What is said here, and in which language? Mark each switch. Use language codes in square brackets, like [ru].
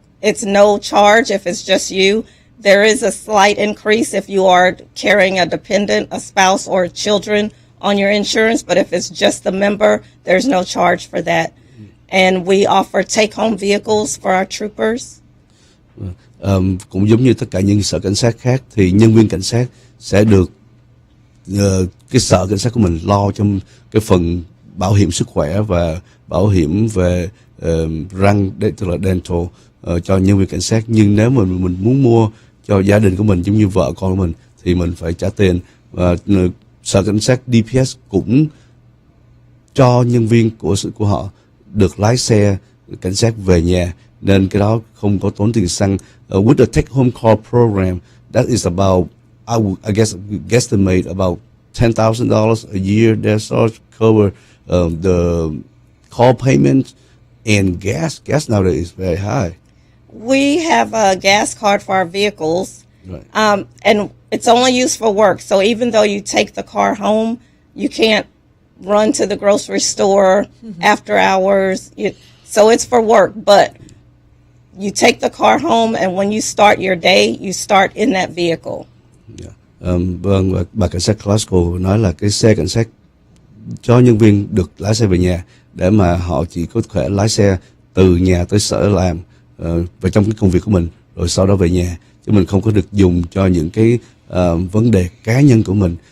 [en] It's no charge if it's just you. There is a slight increase if you are carrying a dependent, a spouse, or children on your insurance. But if it's just the member, there's no charge for that. And we offer take-home vehicles for our troopers. [vi] Cũng giống như tất cả những sở cảnh sát khác thì nhân viên cảnh sát sẽ được cái sở cảnh sát của mình lo trong cái phần bảo hiểm sức khỏe và bảo hiểm về răng, tức là dental, cho nhân viên cảnh sát. Nhưng nếu mà mình muốn mua cho gia đình của mình giống như vợ con của mình thì mình phải trả tiền. Và sở cảnh sát DPS cũng cho nhân viên của họ được lái xe cảnh sát về nhà, nên cái đó không có tốn tiền xăng. [en] With the take home car program, that is about, I guess guesstimate about $10,000 a year. That's all cover the car payment and gas. Gas nowadays is very high. We have a gas card for our vehicles, Right. and it's only used for work. So even though you take the car home, you can't run to the grocery store after hours. So it's for work, but you take the car home, and when you start your day, you start in that vehicle. Yeah. [vi] Vâng, và bà cảnh sát Glasgow nói là cái xe cảnh sát cho nhân viên được lái xe về nhà để mà họ chỉ có thể lái xe từ nhà tới sở làm và trong cái công việc của mình, rồi sau đó về nhà, chứ mình không có được dùng cho những cái vấn đề cá nhân của mình.